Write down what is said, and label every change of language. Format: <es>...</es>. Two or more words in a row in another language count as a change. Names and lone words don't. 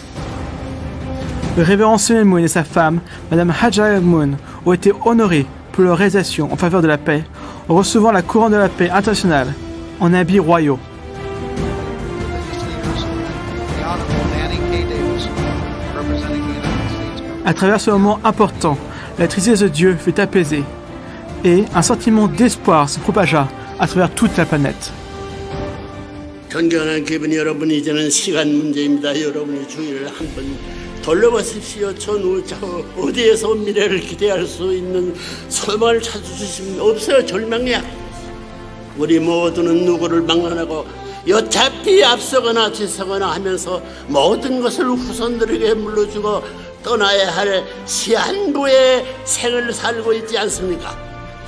<fr>Le révérend Sunil Moon et sa femme, Madame Hajara Moon, ont été honorés pour leur réalisation en faveur de la paix en recevant la couronne de la paix internationale en habits royaux. À travers ce moment important, la tristesse de Dieu fut apaisée et un sentiment d'espoir se propagea à travers toute la planète.</fr> <ko>존경하는 기분 여러분, 이제는 시간 문제입니다. 여러분이 주의를 한번 돌려보십시오. 저 어디에서 미래를 기대할 수 있는 소망을 찾아주시면 없어요. 절망이야. 우리 모두는 누구를 막론하고 여차피 앞서거나 뒤서거나 하면서 모든 것을 후손들에게 물려주고 떠나야 할 시한부의 생을 살고 있지 않습니까?</ko>